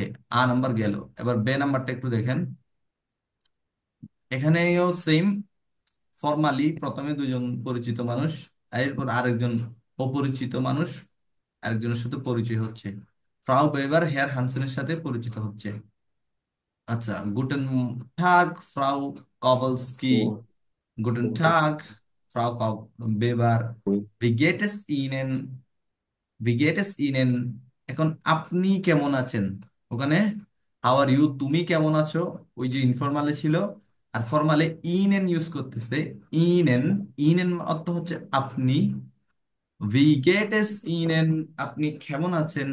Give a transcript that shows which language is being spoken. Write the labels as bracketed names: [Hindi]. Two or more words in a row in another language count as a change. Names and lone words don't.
[Bangla] আ নাম্বার গেল, এবার বে নাম্বারটা একটু দেখেন। এখানেও সেম, ফর্মালি প্রথমে দুজন পরিচিত মানুষ, এরপর আরেকজন অপরিচিত মানুষ আরেকজনের সাথে পরিচয় হচ্ছে। ফ্রাউ বেবার হেয়ার হানসেনের সাথে পরিচিত হচ্ছে। [German] আচ্ছা, Guten Tag Frau Kowalski, Guten Tag Frau Weber, wie geht es Ihnen, wie geht es Ihnen? [Bangla] এখন আপনি কেমন আছেন, ওখানে [English] how are you, [Bangla] তুমি কেমন আছো, ওই যে ইনফরমালে ছিল। আর ফরমালে ইন এন ইউজ করতেছে। ইন এন, ইন এন অর্থ হচ্ছে আপনি। [German] wie geht es Ihnen, [Bangla] আপনি কেমন আছেন।